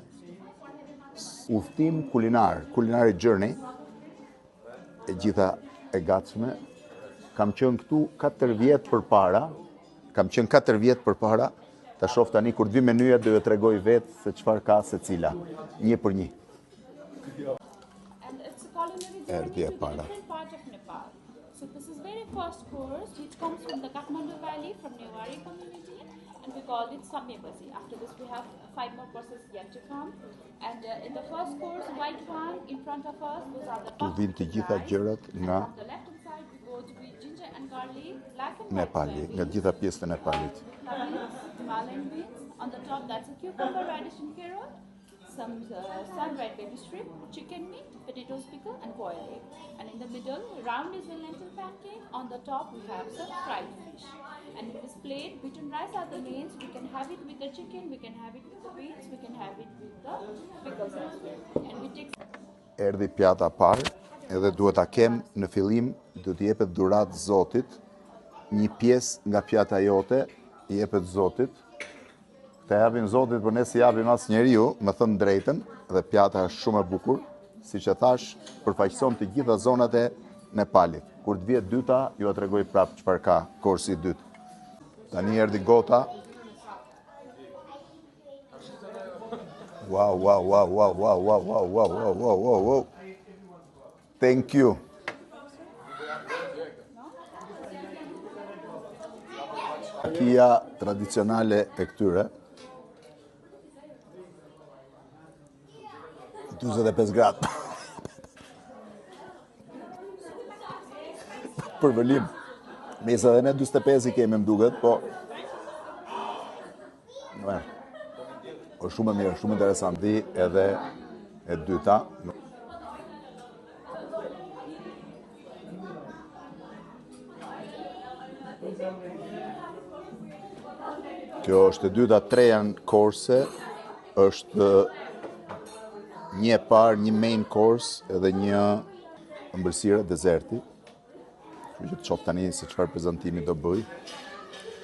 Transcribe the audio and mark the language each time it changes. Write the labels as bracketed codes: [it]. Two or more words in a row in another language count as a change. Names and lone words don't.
[sq] Udhtim kulinar, [en] culinary journey, [sq] e gjitha e gatshme. Kam qenë këtu 4 vjet përpara, ta shoh tani kur vi menyja do ju tregoj vetë se çfarë ka secila, një për një. [en] And it's a culinary journey to different parts of Nepal. So this is very first course, which comes from the Kathmandu Valley, from Newari community, and we called it Samyabasi. After this, we have 5 more courses yet to come. And in the first course, white one in front of us, those are the [sq] Tu vin të gjitha gjërat nga [en] on the left hand side, we go to be ginger and garlic, black and [sq] Nepali, nga gjitha pjesët e Nepalit. [en] Himalayan beans. On the top, that's a cucumber, radish and carrot. Some sun-dried baby shrimp, chicken meat, potatoes pickle, and boiled egg. And in the middle, round is a lentil pancake. On the top, we have some fried fish. And in this plate, beaten rice are the mains. We can have it with the chicken, we can have it with the beans, we can have it with the pickles as well. And we take... [sq] Erdhi pjata parë, edhe duhet ta kem në fillim, do t'i jepet dhurat Zotit. Një pjesë nga pjata jote i jepet Zotit. Këta japin Zotit, për ne si japim as njeriu, më thënë drejtën, dhe pjata është shumë e bukur, si që thash, përfaqëson të gjitha zonat e Nepalit. Kur të vjet dyta, ju a tregoj prapë çfarë ka korsi i dytë. Tani erdhi gota. Wow. [en] Thank you. [sq] Akia tradicionale e këtyre. 45 gradë. Për vëllim. Mesa dhe ne 45 i kemi më duket, po... Po shumë mirë, shumë interesanti edhe e dyta. Kjo është e dyta, 3 janë korse, është një e parë, një [en] main course [sq] edhe një ëmbëlsirë dezerti. Që të shoh tani se çfarë prezantimi do bëj.